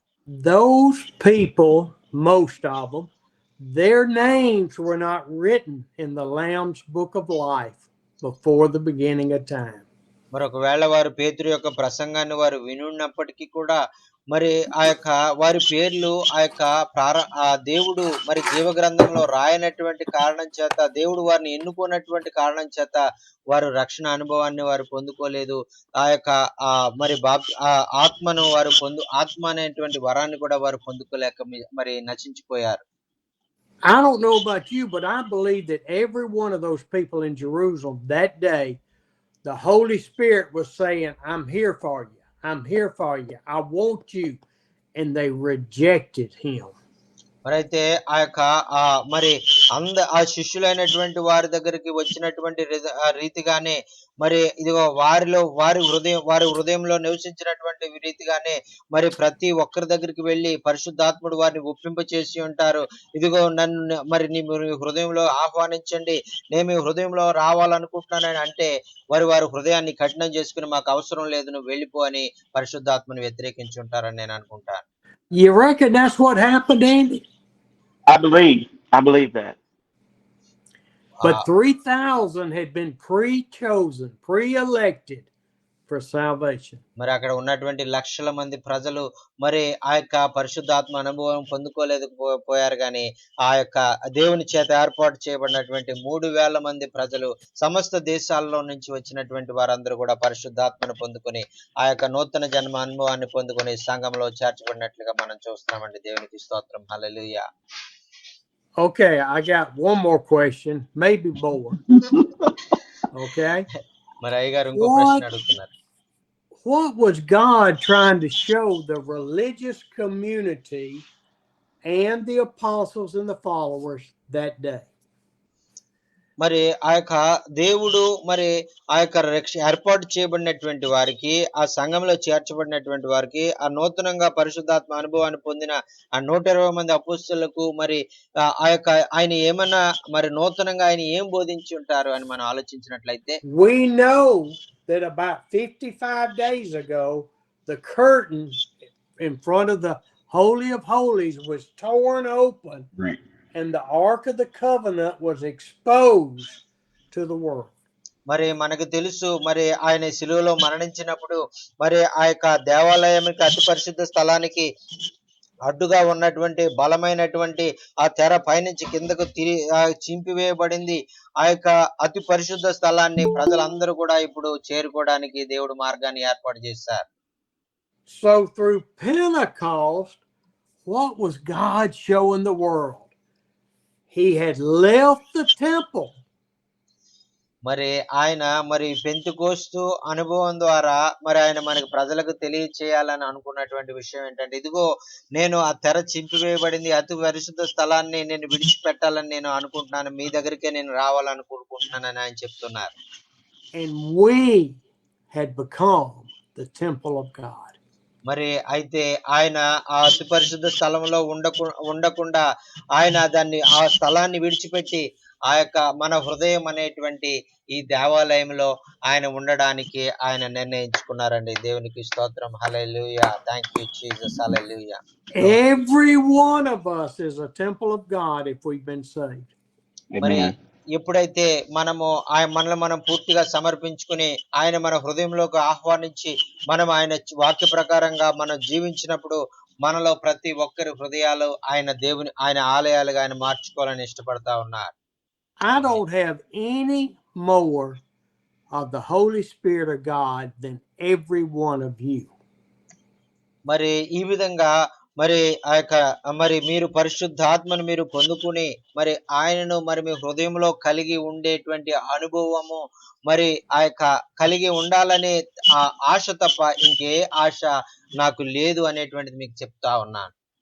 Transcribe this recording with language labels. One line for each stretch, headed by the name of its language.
English: Those people, most of them, their names were not written in the Lamb's book of life before the beginning of time.
Telugu: మరి ఒకవేళ వారు పేతురు యొక్క ప్రసంగాన్ని వారు వినున్నప్పటికీ కూడా మరి ఆ యొక్క వారి పేర్లు ఆ దేవుడు మరి జీవ గ్రంథంలో రాయనటువంటి కారణం చేత, దేవుడు వారిని ఎన్నుకోనటువంటి కారణం చేత వారు రక్షణ అనుభవాన్ని వారు పొందుకోలేదు. ఆ యొక్క మరి ఆత్మను వారు ఆత్మ అనేటువంటి వరాన్ని కూడా వారు పొందుకోలేక మరి నశించిపోయారు.
English: I don't know about you, but I believe that every one of those people in Jerusalem that day, the Holy Spirit was saying, "I'm here for you. I'm here for you. I want you." And they rejected him.
Telugu: మరైతే ఆ యొక్క మరి ఆ శిష్యులైనటువంటి వారి దగ్గరికి వచ్చినటువంటి రీతిగానే, మరి ఇదిగో వారి హృదయంలో నివసించినటువంటి రీతిగానే మరి ప్రతి ఒక్కరి దగ్గరికి వెళ్ళి పరిశుద్ధాత్ముడు వారిని ఒప్పింప చేసి ఉంటారు. ఇదిగో నన్ను మరి నీ హృదయంలో ఆహ్వానించండి, నేను మీ హృదయంలో రావాలనుకుంటున్నానని అంటే వారి హృదయాన్ని కఠినం చేసుకుని, మాకు అవసరం లేదు, నువ్వు వెళ్ళిపో అని పరిశుద్ధాత్మని వ్యతిరేకించి ఉంటారని నేను అనుకుంటాను.
English: You reckon that's what happened, Andy? I believe that. But 3,000 had been pre-chosen, pre-elected for salvation.
Telugu: మరి అక్కడ ఉన్నటువంటి లక్షల మంది ప్రజలు మరి ఆ యొక్క పరిశుద్ధాత్మ అనుభవం పొందుకోలేకపోయారు గాని, ఆ యొక్క దేవుని చేత ఏర్పాటు చేయబడినటువంటి 3,000 మంది ప్రజలు సమస్త దేశాల్లో నుంచి వచ్చినటువంటి వారందరూ కూడా పరిశుద్ధాత్మను పొందుకొని ఆ యొక్క నూతన జన్మ అనుభవాన్ని పొందుకొని సంఘంలో చేర్చబడినట్లుగా మనం చూస్తున్నామండి. దేవునికి స్తోత్రం. హల్లెలూయా.
English: Okay, I got one more question, maybe more. Okay.
Telugu: మరి అయ్యగారు ఇంకో ప్రశ్న అడుగుతున్నారు.
English: What was God trying to show the religious community and the apostles and the followers that day?
Telugu: మరి ఆ యొక్క దేవుడు మరి ఆ యొక్క ఏర్పాటు చేయబడినటువంటి వారికి, ఆ సంఘంలో చేర్చబడినటువంటి వారికి, ఆ నూతనంగా పరిశుద్ధాత్మ అనుభవాన్ని పొందిన ఆ 120 మంది అపోస్తలులకు మరి ఆ యొక్క ఆయన ఏమన్నా మరి నూతనంగా ఆయన ఏం బోధించి ఉంటారు అని మనం ఆలోచించినట్లయితే,
English: we know that about 55 days ago the curtain in front of the Holy of Holies was torn open. Right. And the Ark of the Covenant was exposed to the world.
Telugu: మరి మనకు తెలుసు, మరి ఆయన శిలువలో మరణించినప్పుడు మరి ఆ యొక్క దేవాలయానికి, అతి పరిశుద్ధ స్థలానికి అడ్డుగా ఉన్నటువంటి బలమైనటువంటి ఆ తెర పైనుంచి కిందకు చింపివేయబడింది. ఆ యొక్క అతి పరిశుద్ధ స్థలాన్ని ప్రజలందరూ కూడా ఇప్పుడు చేరుకోవడానికి దేవుడు మార్గాన్ని ఏర్పాటు చేశారు.
English: So through Pentecost, what was God showing the world? He had left the temple.
Telugu: మరి ఆయన మరి పెంతెకోస్తు అనుభవం ద్వారా మరి ఆయన మనకి ప్రజలకు తెలియచేయాలని అనుకున్నటువంటి విషయం ఏంటంటే, ఇదిగో నేను ఆ తెర చింపివేయబడింది, అతి పరిశుద్ధ స్థలాన్ని నేను విడిచిపెట్టాలని నేను అనుకుంటున్నాను, మీ దగ్గరికే నేను రావాలని కోరుకుంటున్నానని ఆయన చెప్తున్నారు.
English: And we had become the temple of God.
Telugu: మరి అయితే ఆయన ఆ అతి పరిశుద్ధ స్థలంలో ఉండకుండా ఆయన ఆ స్థలాన్ని విడిచిపెట్టి ఆ యొక్క మన హృదయం అనేటువంటి ఈ దేవాలయంలో ఆయన ఉండడానికి ఆయన నిర్ణయించుకున్నారండి. దేవునికి స్తోత్రం. హల్లెలూయా.
English: Thank you Jesus.
Telugu: Hallelujah.
English: Every one of us is a temple of God if we've been saved.
Telugu: మరి
English: Amen.
Telugu: ఎప్పుడైతే మనము మనల్ని మనం పూర్తిగా సమర్పించుకుని ఆయన మన హృదయంలోకి ఆహ్వానించి మనం ఆయన వాక్య ప్రకారంగా మనం జీవించినప్పుడు మనలో ప్రతి ఒక్కరి హృదయాలు ఆయన ఆలయాలుగా ఆయన మార్చుకోవాలని ఇష్టపడతా ఉన్నారు.
English: I don't have any more of the Holy Spirit of God than every one of you.
Telugu: మరి ఈ విధంగా మరి ఆ యొక్క మరి మీరు పరిశుద్ధాత్మను మీరు పొందుకుని మరి ఆయనను మరి మీ హృదయంలో కలిగి ఉండేటువంటి అనుభవము మరి ఆ యొక్క కలిగి ఉండాలనే ఆ ఆశ తప్ప ఇంకే ఆశ నాకు లేదు అనేటువంటిది మీకు చెప్తా ఉన్నాను.